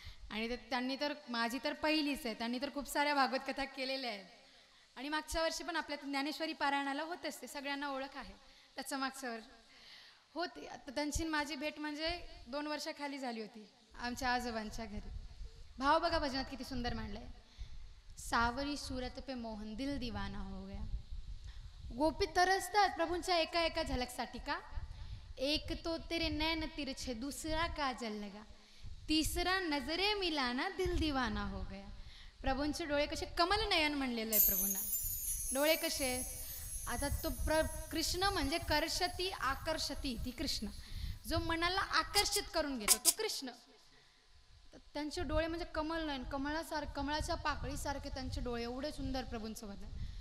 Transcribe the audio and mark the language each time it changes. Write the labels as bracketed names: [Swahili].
[Marathi] आणि त्यांनी तर, माझी तर पहिलीच आहे, त्यांनी तर खूप साऱ्या भागवत कथा केलेल्या आहेत. आणि मागच्या वर्षी पण आपल्या ज्ञानेश्वरी पारायणाला होत असते, सगळ्यांना ओळख आहे त्याचं. मागच्या वर्षी होती. आता त्यांची माझी भेट म्हणजे 2 वर्षाखाली झाली होती आमच्या आजोबांच्या घरी. भाव बघा भजनात किती सुंदर मांडलाय. [Hindi] सावरी सूरत पे मोहन दिल दीवाना हो गया. [Marathi] गोपी तरसतात प्रभूंच्या एका एका झलकसाठी का. [Hindi] एक तो तेरे नैन तिरछे दूसरा काजल लगा, तीसरा नजरे मिलाना दिल दीवाना हो गया. [Marathi] प्रभूंचे डोळे कसे कमल नयन म्हणलेलं आहे प्रभूंना. डोळे कसे, आता तो कृष्ण म्हणजे कर्षती आकर्षती, ती कृष्ण जो मनाला आकर्षित करून घेतो तो कृष्ण. तर त्यांचे डोळे म्हणजे कमल नयन, कमळाच्या पाकळीसारखे त्यांचे डोळे, एवढे सुंदर प्रभूंचं वर्णन.